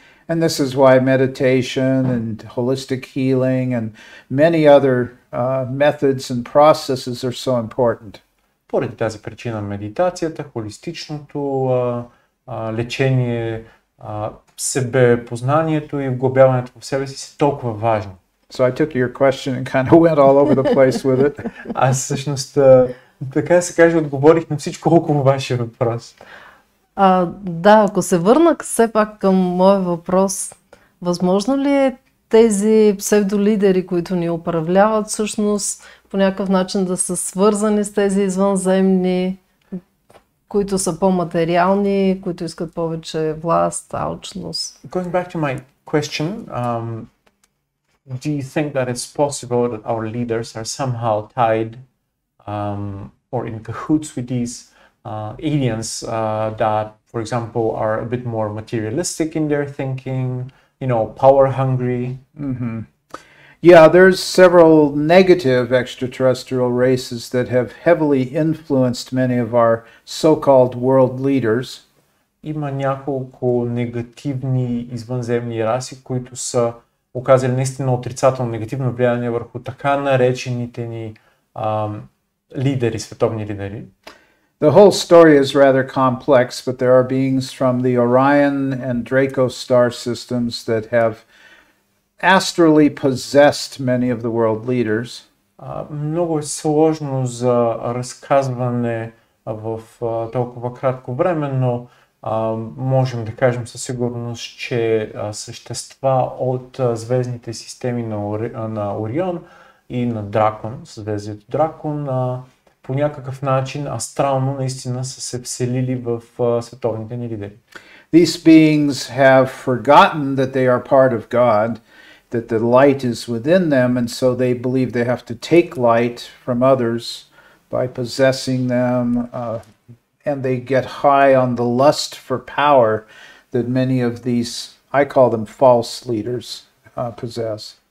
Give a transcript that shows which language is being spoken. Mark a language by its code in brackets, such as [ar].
[en] And this is why meditation and holistic healing and many other methods and processes are so important. [bg] Поради тази причина медитацията, холистичното лечение, себепознанието и вглъбяването в себе си са толкова важни. [en] So I took your question and kind of went all over the place with it. [bg] Аз всъщност, така да се каже, отговорих на всичко около вашия въпрос. Да, ако се върна все пак към моя въпрос, възможно ли е тези псевдолидери, които ни управляват, всъщност по някакъв начин да са свързани с тези извънземни, които са по-материални, които искат повече власт, алчност? [en] Going back to my question, do you think that it's possible that our leaders are somehow tied or in cahoots with these aliens that, for example, are a bit more materialistic in their thinking, power hungry? Mm-hmm. Yeah, there's several negative extraterrestrial races that have heavily influenced many of our so-called world leaders. [bg] Има няколко негативни извънземни раси, които са оказали наистина отрицателно негативно влияние върху така наречените ни лидери, световни лидери. [en] The whole story is rather complex, but there are beings from the Orion and Draco star systems that have astrally possessed many of the world leaders. [bg] Много е сложно за разказване в толкова кратко време, но можем да кажем със сигурност, че същества от звездните системи на Орион и на Дракон, съзвездието Дракон, по някакъв начин астрално наистина са се вселили в световните ни лидери. [en] These beings have forgotten that they are part of God, that the light is within them, and so they believe they have to take light from others by possessing them, and they get high on the lust for power that many of these, I call them false leaders, possess.